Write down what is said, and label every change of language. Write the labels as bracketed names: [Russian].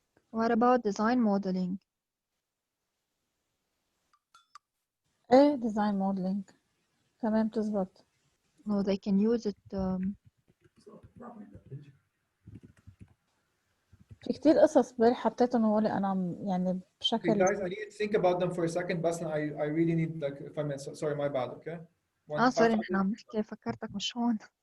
[English] What about design modeling? [Arabic] ايه design modeling كمان بتزبط. [English] No, they can use it. [Arabic] في كتير قصص بل حطيتهم هول انا يعني بشكل. [English] Okay, guys, I need to think about them for a second. بس I really need like 5 minutes. Sorry, my bad. Okay. [Arabic] سوري نحن عم نحكي فكرتك مش هون.